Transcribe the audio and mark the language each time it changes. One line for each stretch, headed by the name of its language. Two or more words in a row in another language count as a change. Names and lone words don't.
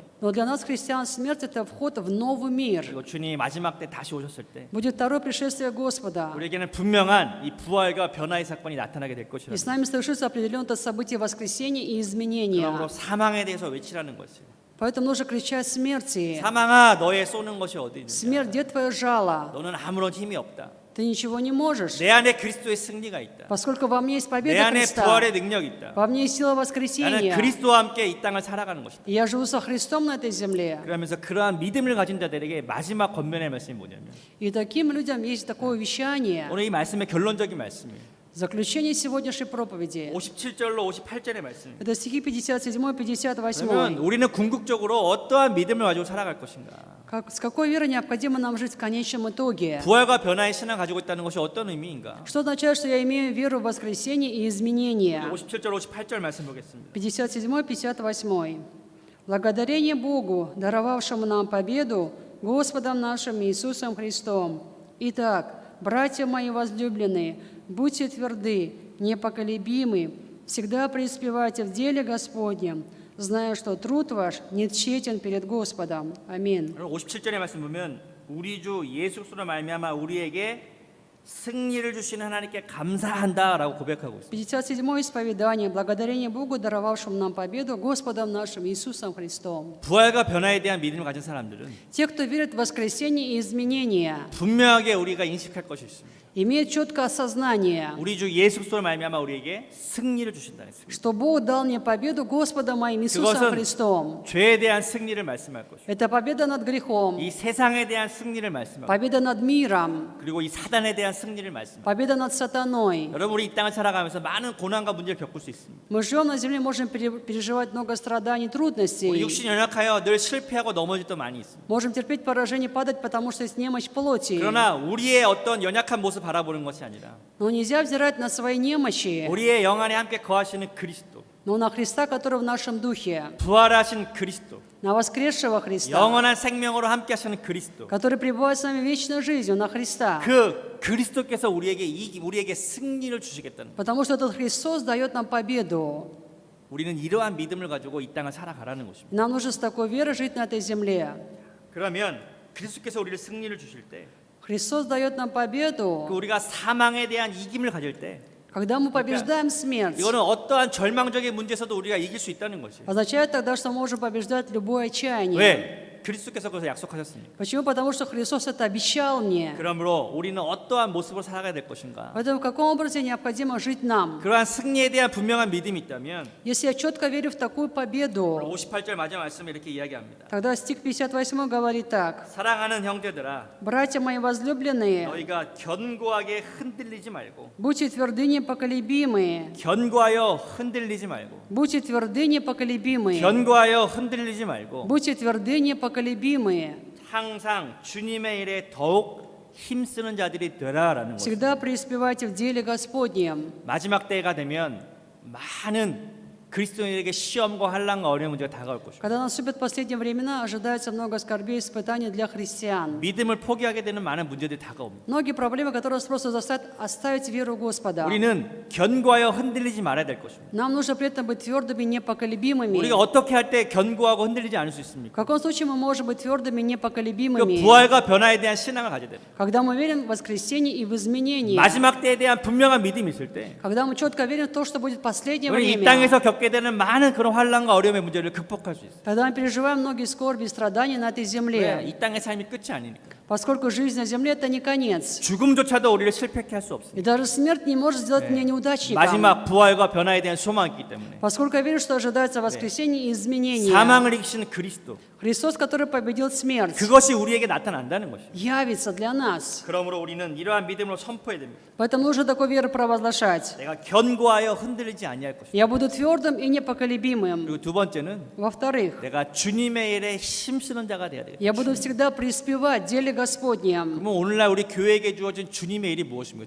Russian: Но для нас, христиан, смерть – это вход в новый мир.
Korean: 그리고 주님이 마지막 때 다시 오셨을 때
Russian: Будет второе пришествие Господа.
Korean: 우리에게는 분명한 이 부활과 변화의 사건이 나타나게 될 것이라.
Russian: И с нами совершится определенное событие воскресения и изменения.
Korean: 그러므로 사망에 대해서 외치라는 것이에요.
Russian: Поэтому нужно кричать смерти.
Korean: 사망아, 너의 쏘는 것이 어디 있느냐?
Russian: Смерть, где твое жало?
Korean: 너는 아무런 힘이 없다.
Russian: Ты ничего не можешь.
Korean: 내 안에 그리스도의 승리가 있다.
Russian: Поскольку во мне есть
Korean: 내
Russian: победа
Korean: 안에
Russian: Христа,
Korean: 부활의 능력이 있다.
Russian: во мне есть сила
Korean: 나는
Russian: воскресения.
Korean: 그리스도와 함께 이 땅을 살아가는 것이다.
Russian: И я живу со Христом на этой земле.
Korean: 그러면서 그러한 믿음을 가진 자들에게 마지막 권면의 말씀이 뭐냐면
Russian: И таким людям есть такое вещание.
Korean: 오늘 이 말씀의 결론적인 말씀이에요.
Russian: Заключение сегодняшней проповеди.
Korean: 57절로 58절의 말씀입니다.
Russian: Это стихи 57
Korean: 그러면 58. 우리는 궁극적으로 어떠한 믿음을 가지고 살아갈 것인가?
Russian: С какой верой необходимо нам жить в конечном итоге?
Korean: 부활과 변화의 신앙을 가지고 있다는 것이 어떤 의미인가?
Russian: Что означает, что я имею веру в воскресение и изменения?
Korean: 57절, 58절 말씀 보겠습니다.
Russian: 57-58. Благодарение Богу, даровавшему нам победу Господом нашим Иисусом Христом. Итак, братья мои возлюбленные, будьте тверды, непоколебимы, всегда преуспевайте в деле Господнем, зная, что труд ваш не тщетен перед Господом. Аминь.
Korean: 57절의 말씀 보면 우리 주 예수 그리스도로 말미암아 우리에게 승리를 주시는 하나님께 감사한다라고 고백하고 있습니다.
Russian: 57 исповедание. Благодарение Богу, даровавшему нам победу Господом нашим Иисусом Христом.
Korean: 부활과 변화에 대한 믿음을 가진 사람들은
Russian: Те, кто верит в воскресение и изменения,
Korean: 분명하게 우리가 인식할 것이 있습니다.
Russian: имеют четкое осознание,
Korean: 우리 주 예수 그리스도로 말미암아 우리에게 승리를 주신다는 것입니다.
Russian: что Бог дал мне победу Господом моим Иисусом
Korean: 그것은
Russian: Христом.
Korean: 죄에 대한 승리를 말씀할 것이고
Russian: Это победа над грехом,
Korean: 이 세상에 대한 승리를 말씀하고
Russian: победа над миром,
Korean: 그리고 이 사단에 대한 승리를 말씀하고
Russian: победа над сатаной.
Korean: 여러분 우리 이 땅을 살아가면서 많은 고난과 문제를 겪을 수 있습니다.
Russian: Мы живем на земле, можем переживать много страданий,
Korean: 우리
Russian: трудностей.
Korean: 육신이 연약하여 늘 실패하고 넘어질 때 많이 있습니다.
Russian: Можем терпеть поражение, падать, потому что есть немощь плоти.
Korean: 그러나 우리의 어떤 연약한 모습 바라보는 것이 아니라
Russian: Но нельзя взирать на свои немощи,
Korean: 우리의 영 안에 함께 거하시는 그리스도,
Russian: но на Христа, который в нашем духе,
Korean: 부활하신 그리스도,
Russian: на воскресшего Христа,
Korean: 영원한 생명으로 함께 하시는 그리스도,
Russian: который пребывает с нами вечной жизнью, на Христа.
Korean: 그 그리스도께서 우리에게 승리를 주시겠다는.
Russian: Потому что этот Христос дает нам победу.
Korean: 우리는 이러한 믿음을 가지고 이 땅을 살아가라는 것입니다.
Russian: Нам нужно с такой верой жить на этой земле.
Korean: 그러면 그리스도께서 우리를 승리를 주실 때,
Russian: Христос дает нам победу,
Korean: 우리가 사망에 대한 이김을 가질 때,
Russian: когда мы побеждаем смерть.
Korean: 이거는 어떠한 절망적인 문제에서도 우리가 이길 수 있다는 것이에요.
Russian: Означает тогда, что мы можем побеждать любое отчаяние.
Korean: 왜? 그리스도께서 그것을 약속하셨으니까.
Russian: Почему? Потому что Христос это обещал мне.
Korean: 그러므로 우리는 어떠한 모습으로 살아가야 될 것인가?
Russian: Поэтому в каком образе необходимо жить нам?
Korean: 그러한 승리에 대한 분명한 믿음이 있다면
Russian: Если я четко верю в такую победу,
Korean: 58절 마지막 말씀에 이렇게 이야기합니다.
Russian: тогда стих 58 говорит так.
Korean: 사랑하는 형제들아,
Russian: Братья мои возлюбленные,
Korean: 너희가 견고하게 흔들리지 말고,
Russian: будьте тверды, непоколебимые.
Korean: 견고하여 흔들리지 말고,
Russian: Будьте тверды, непоколебимые.
Korean: 견고하여 흔들리지 말고,
Russian: Будьте тверды, непоколебимые.
Korean: 항상 주님의 일에 더욱 힘쓰는 자들이 되라라는 것입니다.
Russian: Всегда преуспевайте в деле Господнем.
Korean: 마지막 때가 되면 많은 그리스도인에게 시험과 환난과 어려운 문제가 다가올 것입니다.
Russian: Когда наступят последние времена, ожидается много скорбей и испытаний для христиан.
Korean: 믿음을 포기하게 되는 많은 문제들이 다가옵니다.
Russian: Многие проблемы, которые нас просто заставят оставить веру в Господа.
Korean: 우리는 견고하여 흔들리지 말아야 될 것입니다.
Russian: Нам нужно при этом быть твердыми, непоколебимыми.
Korean: 우리가 어떻게 할 때 견고하고 흔들리지 않을 수
Russian: В
Korean: 있습니까?
Russian: каком случае мы можем быть твердыми,
Korean: 그
Russian: непоколебимыми?
Korean: 부활과 변화에 대한 신앙을 가져야 됩니다.
Russian: Когда мы верим в воскресение и в изменение.
Korean: 마지막 때에 대한 분명한 믿음이 있을 때
Russian: Когда мы четко верим в то, что будет последнее
Korean: 우리 이
Russian: время.
Korean: 땅에서 겪을 겪게 되는 많은 그런 환난과 어려움의 문제를 극복할 수 있어요.
Russian: Когда мы переживаем многие скорби и страдания на этой
Korean: 왜?
Russian: земле,
Korean: 이 땅의 삶이 끝이 아니니까.
Russian: поскольку жизнь на земле – это не конец.
Korean: 죽음조차도 우리를 실패케 할 수 없습니다.
Russian: И даже смерть не может сделать меня неудачником.
Korean: 마지막 부활과 변화에 대한 소망이 있기 때문에
Russian: Поскольку я верю, что ожидается воскресение и изменение.
Korean: 사망을 이기시는 그리스도,
Russian: Христос, который победил смерть,
Korean: 그것이 우리에게 나타난다는 것이죠.
Russian: явится для нас.
Korean: 그러므로 우리는 이러한 믿음으로 선포해야 됩니다.
Russian: Поэтому нужно такой веру провозглашать.
Korean: 내가 견고하여 흔들리지 아니할 것이다.
Russian: Я буду твердым и непоколебимым.
Korean: 그리고 두 번째는
Russian: Во-вторых,
Korean: 내가 주님의 일에 힘쓰는 자가 되어야 되겠다.
Russian: я буду всегда преуспевать в деле Господнем.
Korean: 그러면 오늘날 우리 교회에게 주어진 주님의 일이 무엇입니까?